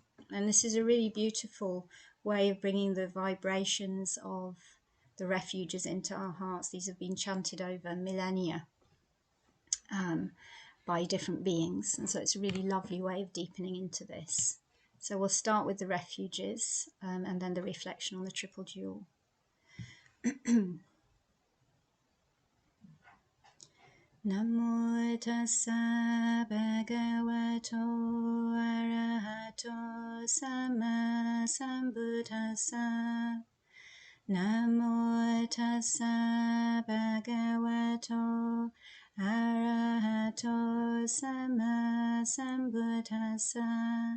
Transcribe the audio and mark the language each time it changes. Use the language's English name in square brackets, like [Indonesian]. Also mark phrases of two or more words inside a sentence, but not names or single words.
[English] And this is a really beautiful way of bringing the vibrations of the refuges into our hearts. These have been chanted over millennia by different beings, and so it's a really lovely way of deepening into this. So we'll start with the refuges and then the reflection on the triple jewel. [Pali] Namo tassa bhagavato arahato sama sambuddhassa. Namo tassa bhagavato arahato sama sambuddhassa.